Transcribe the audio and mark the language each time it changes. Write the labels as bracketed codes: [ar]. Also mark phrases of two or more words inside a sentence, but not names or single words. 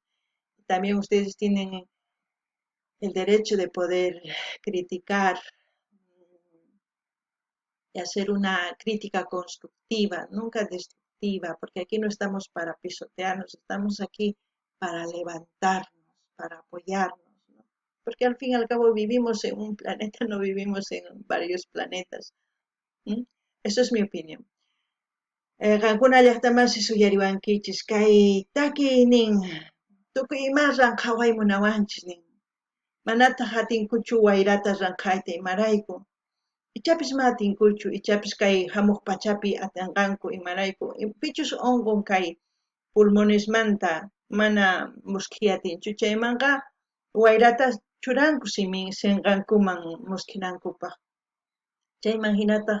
[es] También ustedes tienen el derecho de poder criticar y hacer una crítica constructiva, nunca destructiva, porque aquí no estamos para pisotearnos, estamos aquí para levantarnos, para apoyarnos, ¿no? Porque al fin y al cabo vivimos en un planeta, no vivimos en varios planetas. ¿Mm? Eso es mi opinión. [qu] Qankuna llaqtamasi suyariwankichis kay taki nin tukuy imas ranqawaymunawanchis nin manataq hatinkuchu wayrata ranqayta imarayku ichapis ma hatinkuchu ichapis kay hamuq pachapi atinqanku imarayku pichus unqun kay pulmonesmanta mana muskhiyatinchu chaymanqa wayrata churanku sinqankuman muskinankupaq chayman hinataq